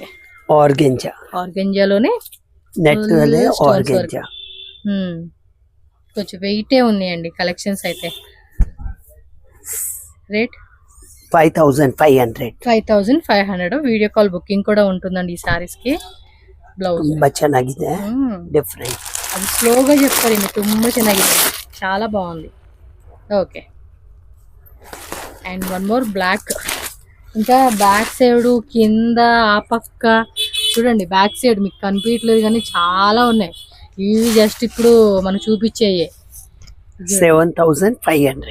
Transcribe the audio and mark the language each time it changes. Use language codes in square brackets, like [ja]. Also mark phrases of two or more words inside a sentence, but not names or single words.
[te] ఆర్గెంజా. ఆర్గెంజాలోనే [en] net organza. [te] కొంచెం వెయిటే ఉన్నాయండి కలెక్షన్స్ అయితే. రేట్ 5,500. 5,500. [en] video call booking [te] కూడా ఉంటుందండి ఈ సారీస్ కి. [kn] ಬ್ಲೌಸ್ ತುಂಬಾ ಚೆನ್ನಾಗಿದೆ, ಡಿಫರೆಂಟ್. ಅದು [te] స్లోగా చెప్తారు, ఇది [kn] ತುಂಬಾ ಚೆನ್ನಾಗಿದೆ, [te] చాలా బాగుంది. [en] okay, and one more black. [te] ఇంకా [en] back side [te] కింద ఆ పక్క చూడండి, [en] back side [te] మీకు కనిపించట్లేదు కానీ చాలా ఉన్నాయి. ఇవి జస్ట్ ఇప్పుడు మనం చూపించేయే. 7,500